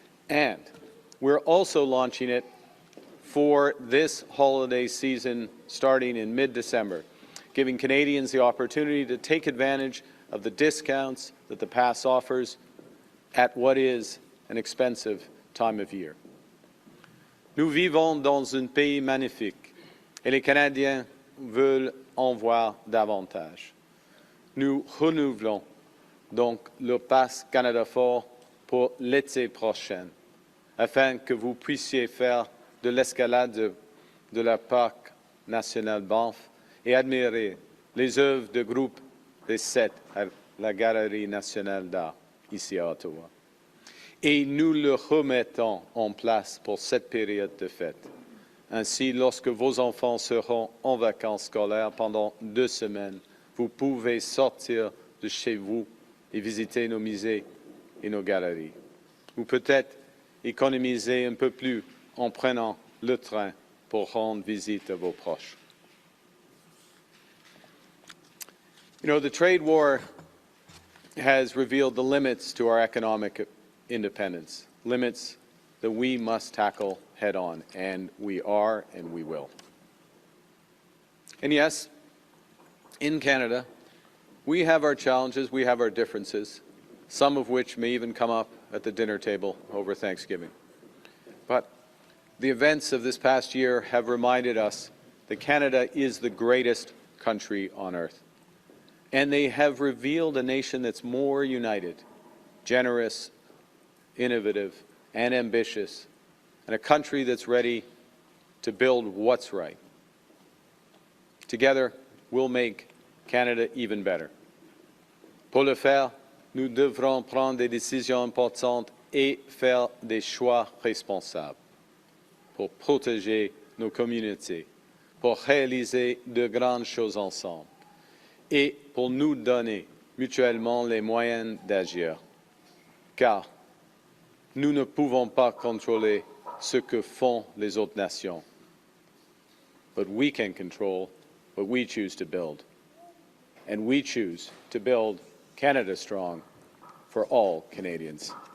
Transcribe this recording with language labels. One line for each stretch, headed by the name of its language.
English: And we're also launching it for this holiday season starting in mid-December, giving Canadians the opportunity to take advantage of the discounts that the pass offers at what is an expensive time of year.
French: Nous vivons dans un pays magnifique et les Canadiens veulent en voir davantage. Nous renouvelons donc le Pass Canada Fort pour l'été prochain, afin que vous puissiez faire de l'escalade de la Parc national Banff et admirer les œuvres de groupe des 7 à la Galerie nationale d'art ici à Ottawa. Et nous le remettons en place pour cette période de fête. Ainsi, lorsque vos enfants seront en vacances scolaires pendant 2 semaines, vous pouvez sortir de chez vous et visiter nos musées et nos galeries. Ou peut-être économiser un peu plus en prenant le train pour rendre visite à vos proches.
English: You know, the trade war has revealed the limits to our economic independence, limits that we must tackle head-on, and we are and we will. And yes, in Canada, we have our challenges, we have our differences, some of which may even come up at the dinner table over Thanksgiving. But the events of this past year have reminded us that Canada is the greatest country on earth. And they have revealed a nation that's more united, generous, innovative, and ambitious, and a country that's ready to build what's right. Together, we'll make Canada even better.
French: Pour le faire, nous devrons prendre des décisions importantes et faire des choix responsables pour protéger nos communautés, pour réaliser de grandes choses ensemble et pour nous donner mutuellement les moyens d'agir. Car nous ne pouvons pas contrôler ce que font les autres nations,
English: but we can control what we choose to build. And we choose to build Canada strong for all Canadians.